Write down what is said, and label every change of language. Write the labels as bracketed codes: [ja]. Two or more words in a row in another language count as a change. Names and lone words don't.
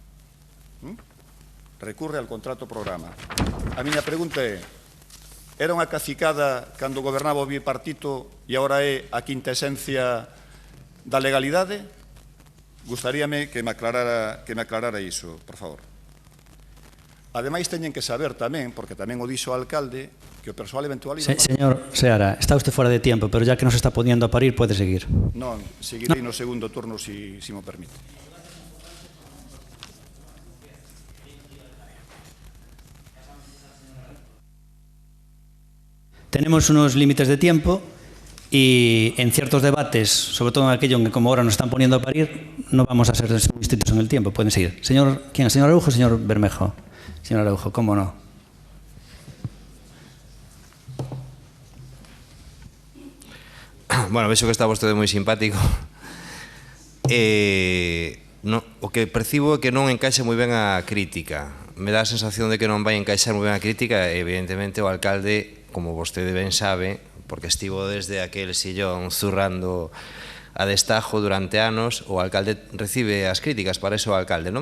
[es] Recurre al contrato programa. [gl] A miña pregunta é, era unha cacicada cando gobernaba o bipartito e agora é a quinta esencia da legalidade? Gustaríame que me aclarara iso, por favor. Ademais, teñen que saber tamén, porque tamén o dixo o alcalde, que o persoal eventual... [es] Señor Seara, está usted fuera de tiempo, pero ya que nos está poniendo a parir, puede seguir. [gl] Non, seguirei no segundo turno, si me permite. [es] Tenemos unos límites de tiempo y en ciertos debates, sobre todo en aquello en que como ahora nos están poniendo a parir, no vamos a ser muy estrictos en el tiempo. Pueden seguir. ¿Quién? ¿Señor Araujo o señor Bermejo? Señor Araujo, ¿cómo no? [gl] Bueno, vexo que está vostede moi simpático. O que percibo é que non encaixa moi ben a crítica. Me dá a sensación de que non vai encaixar moi ben a crítica. Evidentemente o alcalde, como vostede ben sabe, porque estivo desde aquel sillón zurrando a destajo durante anos, o alcalde recibe as críticas, para eso o alcalde, non?